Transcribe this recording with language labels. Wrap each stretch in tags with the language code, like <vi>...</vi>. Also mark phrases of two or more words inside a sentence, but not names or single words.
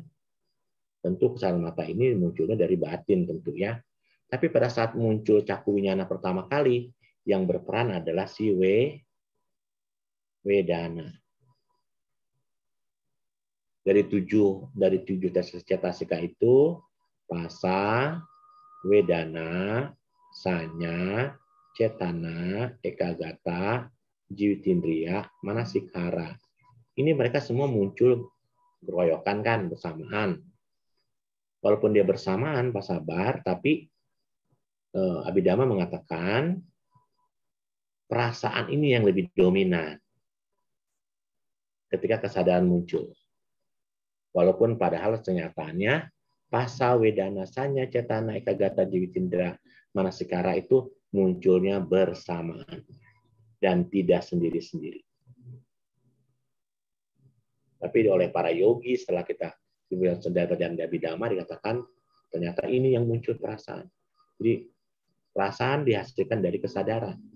<id>Tentu kesadaran mata ini munculnya dari batin tentu ya. Tapi pada saat muncul</id> <pi>caku winyana</pi> <id>pertama kali, yang berperan adalah si wedana. Dari tujuh cetasika itu, pasa,</id> <pi>wedana, sanya, cetana, ekagata, jiwitindriya, manasikara.</pi> <id>Ini mereka semua muncul beroyokan kan, bersamaan. Walaupun dia bersamaan, Pak Sabar, tapi Abhidhamma mengatakan perasaan ini yang lebih dominan ketika kesadaran muncul. Walaupun padahal kenyataannya pasa,</id> <pi>wedana, sanya, cetana, ekagata, jiwitindra, manasikara</pi> <id>itu munculnya bersamaan dan tidak sendiri-sendiri. Tapi oleh para yogi setelah kita dibilang sedar dan Abhidhamma dikatakan ternyata ini yang muncul perasaan. Jadi perasaan dihasilkan dari kesadaran.</id>